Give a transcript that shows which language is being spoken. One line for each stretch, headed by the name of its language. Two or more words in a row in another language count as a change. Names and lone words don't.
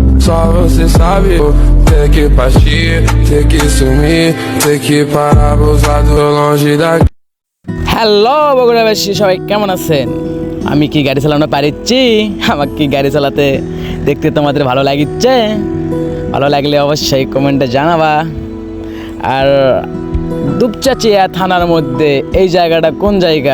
Portuguese: só você sabe. Ter que partir, ter que sumir, ter que parar pousado longe daqui.
Bangla: হ্যালো বগুড়াবাসী, সবাই কেমন আছেন? আমি কি গাড়ি চালানো পারিচ্ছি? আমাকে কি গাড়ি চালাতে দেখতে তোমাদের ভালো লাগিচ্ছে? ভালো লাগলে অবশ্যই কমেন্টে জানাবা। আর দুপচাচিয়া থানার মধ্যে এই জায়গাটা কোন জায়গা?